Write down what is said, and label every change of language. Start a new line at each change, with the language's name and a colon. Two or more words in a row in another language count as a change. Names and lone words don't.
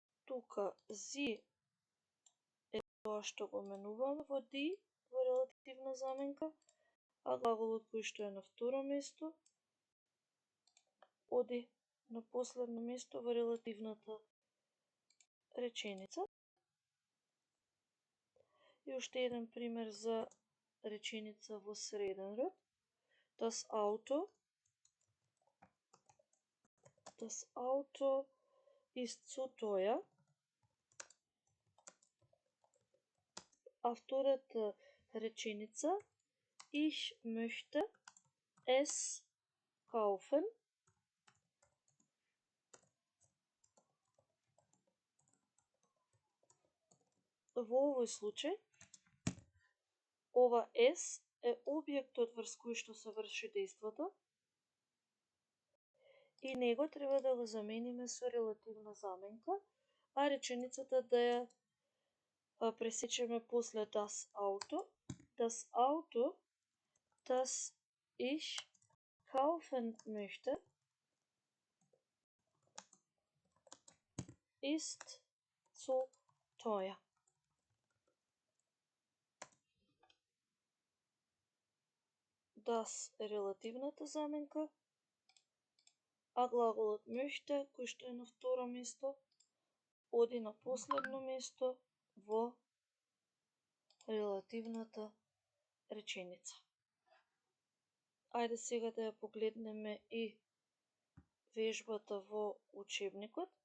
Macedonian: тука зи е тоа што го менуваме во ди, во релативна заменка, а глаголот кој што е на второ место оди на последно место во релативната реченица. И уште еден пример за реченица во среден род.
German: Das Auto ist zu teuer.
Macedonian: А втората реченица
German: Ich möchte es kaufen.
Macedonian: Во овој случај, ова es е објектот врз кој што се врши дејството и него треба да го замениме со релативна заменка, а реченицата да ја пресечеме после
German: das Auto. Das Auto, das ich kaufen möchte, ist zu teuer.
Macedonian: Das е релативната заменка, а глаголот möchte, кој што е на второ место, оди на последно место во релативната реченица. Ајде сега да ја погледнеме и вежбата во учебникот.